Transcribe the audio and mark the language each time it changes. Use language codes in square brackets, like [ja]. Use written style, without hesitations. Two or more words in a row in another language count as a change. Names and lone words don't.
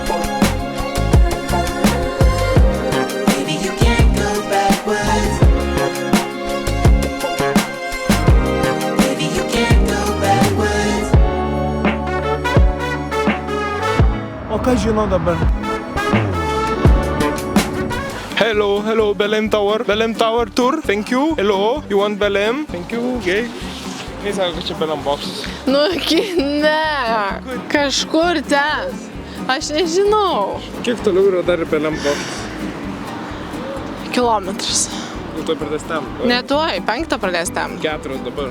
[lt] O ką žinau dabar? [en] Hello, Belém Tower tour, thank you. Hello, you want Belém? Thank you, okay. [lt] Jis sako, kad čia Belém boksas. Nu, ne, kažkur ten. Aš nežinau. Kiek toliau yra dar Belém boksas? Kilometras. Nu, to pradės tam. Ne tuoj, 5 pradės tam. 4 dabar.